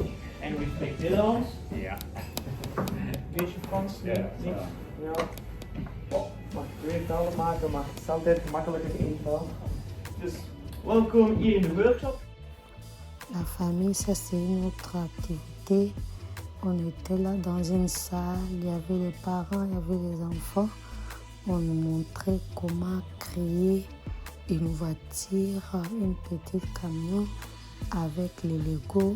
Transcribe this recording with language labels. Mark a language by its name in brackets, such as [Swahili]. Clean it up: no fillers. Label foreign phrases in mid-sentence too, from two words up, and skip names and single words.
[Dutch] En [English] we speak [Dutch] Nederlands? Ja. Weet je Frans? Ja. Niet? Ja. Oh, mag ik twee talen maken, maar het is altijd gemakkelijker één taal. Dus, welkom hier in de workshop. [French] La famille, ça c'est une autre activité. On était là dans une salle, il y avait les parents, il y avait les enfants. On nous montrait comment créer une voiture, une petite camion avec les Lego.